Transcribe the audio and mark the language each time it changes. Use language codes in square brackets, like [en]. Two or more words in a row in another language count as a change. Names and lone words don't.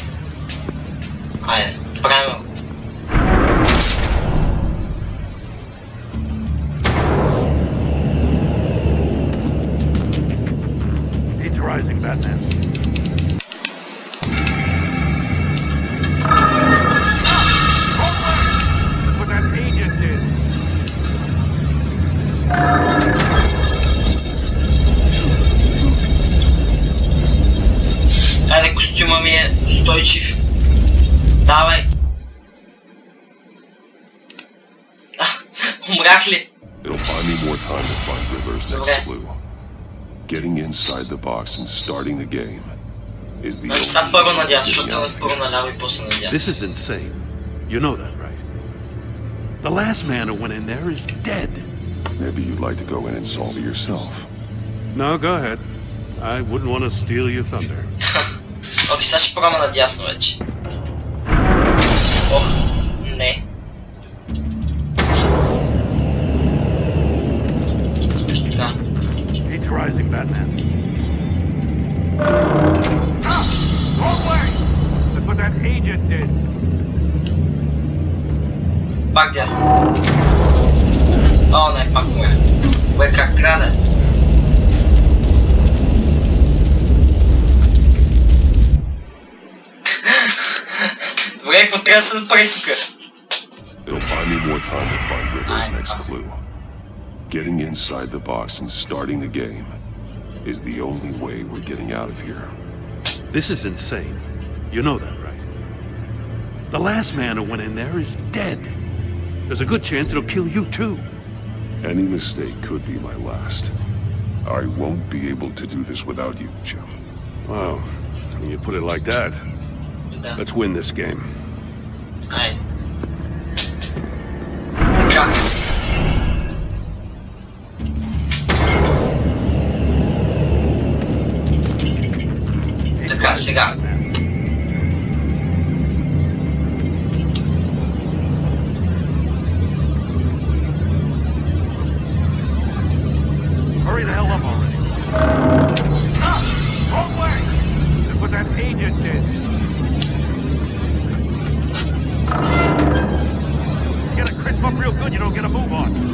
[en] He's rising, Batman. That's what that agent did. [bg] Айде, костюма ми е устойчив. Давай. Умрях ли? [en] It'll buy me more time to find Riddler's next clue. Getting inside the box and starting the game is the only [bg] way първо надясно, защото е първо наляво и после надясно. [en] This is insane. You know that, right? The last man who went in there is dead. Maybe you'd like to go in and solve it yourself. No, go ahead. I wouldn't want to steal your thunder. [bg] Окей, сега ще пробвам надясно вече. Ох, не. Така. [en] He's rising, Batman. That's what that agent did. [bg] Пак дясно. О, не, пак му е. Бе, как трябва да е? Добре, какво трябва да се направи тук? [en] It'll buy me more time to find Riddler's next clue. Getting inside the box and starting the game is the only way we're getting out of here. This is insane. You know that, right? The last man who went in there is dead. There's a good chance it'll kill you too. Any mistake could be my last. I won't be able to do this without you, Jim. Wow, when you put it like that, let's win this game. [bg] Айде. Така. Така, сега. [en] Hurry the hell up already. Wrong way! That's what that agent did. You gotta crisp up real good, you don't get a move on.